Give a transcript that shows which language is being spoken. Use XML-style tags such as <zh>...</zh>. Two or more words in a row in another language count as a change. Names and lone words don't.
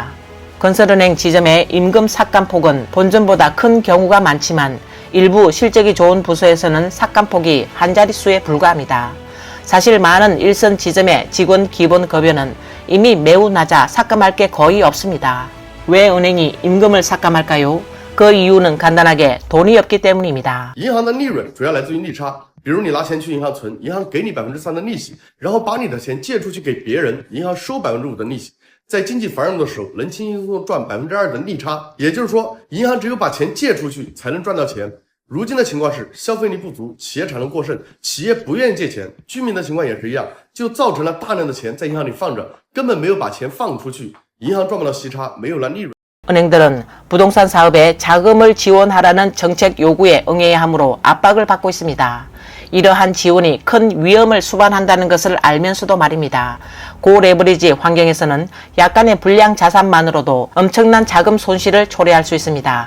<ko>건설은행 지점의 임금 삭감폭은 본전보다 큰 경우가 많지만 일부 실적이 좋은 부서에서는 삭감폭이 한 자릿수에 불과합니다. 사실 많은 일선 지점의 직원 기본 급여는 이미 매우 낮아 삭감할 게 거의 없습니다. 왜 은행이 임금을 삭감할까요? 그 이유는 간단하게 돈이 없기 때문입니다.</ko> <zh>银行的利润主要来自于利差，比如你拿钱去银行存，银行给你3%的利息，然后把你的钱借出去给别人，银行收5%的利息。在经济繁荣的时候，能轻轻松松赚2%的利差，也就是说，银行只有把钱借出去才能赚到钱。如今的情况是消费力不足，企业产能过剩，企业不愿意借钱，居民的情况也是一样，就造成了大量的钱在银行里放着，根本没有把钱放出去，银行赚不到息差，没有了利润。</zh> <ko>은행들은 부동산 사업에 자금을 지원하라는 정책 요구에 응해야 하므로 압박을 받고 있습니다. 이러한 지원이 큰 위험을 수반한다는 것을 알면서도 말입니다. 고레버리지 환경에서는 약간의 불량 자산만으로도 엄청난 자금 손실을 초래할 수 있습니다.</ko>